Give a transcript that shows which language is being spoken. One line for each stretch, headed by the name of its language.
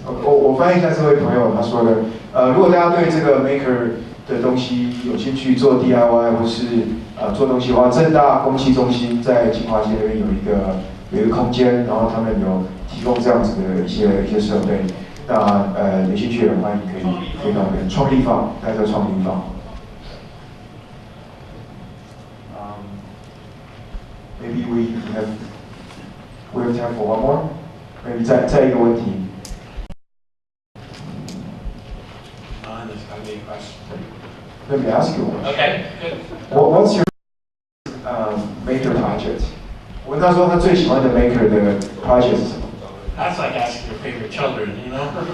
Chinese: 我翻译一下这位朋友他说的。如果大家对这个 maker 的东西有兴趣，做 DIY 或是做东西的话，政大公器中心在金华街那边有一个空间，然后他们有提供这样子的一些设备。那有兴趣的人欢迎可以到那边创立坊，大家叫创立坊。
English: Maybe we have time for one more. Maybe
Chinese: 再一个问题。
English: Let me ask you one. Okay, good. What's your maker project?
Chinese: 我问他说他最喜欢的 maker 的 project 是什么？
English: That's like asking your favorite children, you know?